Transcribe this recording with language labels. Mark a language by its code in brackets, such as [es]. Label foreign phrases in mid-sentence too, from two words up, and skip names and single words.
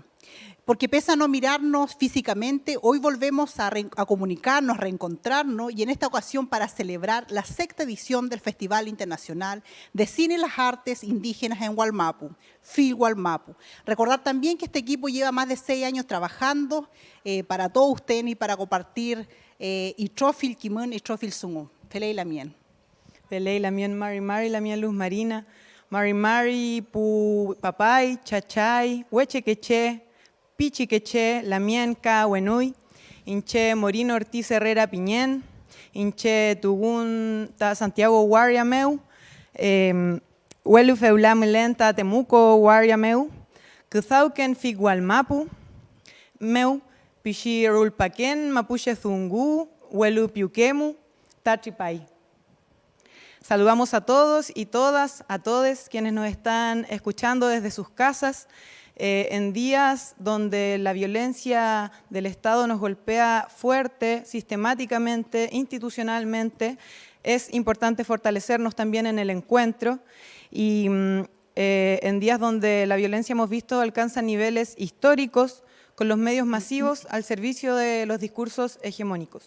[es] Porque pese a no mirarnos físicamente, hoy volvemos a comunicarnos, a reencontrarnos y en esta ocasión para celebrar la 6ª edición del Festival Internacional de Cine y las Artes Indígenas en Wallmapu, Figualmapu. Recordar también que este equipo lleva más de 6 años trabajando para todos ustedes y para compartir [arn] Itrofil Kimun [es] y [arn] Itrofil Sungu. Felei la mien. Felei la mien Mari, la mien Luz Marina. Mari, pu papay, chachay, huechequeche, Pichiqueche, Lamien, Wenui, Inche Morín Ortiz Herrera Piñén, Inche Tugún ta Santiago Guariameu, Huelu Feulam Lenta Temuco Guariameu, Kuzauken Figualmapu, Meu, Pichi Rulpaquén, Mapuche Zungu, Huelu Piuquemu, Tachipay. [es] Saludamos a todos y todas, a todos quienes nos están escuchando desde sus casas, en días donde la violencia del Estado nos golpea fuerte, sistemáticamente, institucionalmente, es importante fortalecernos también en el encuentro y en días donde la violencia, hemos visto, alcanza niveles históricos con los medios masivos al servicio de los discursos hegemónicos.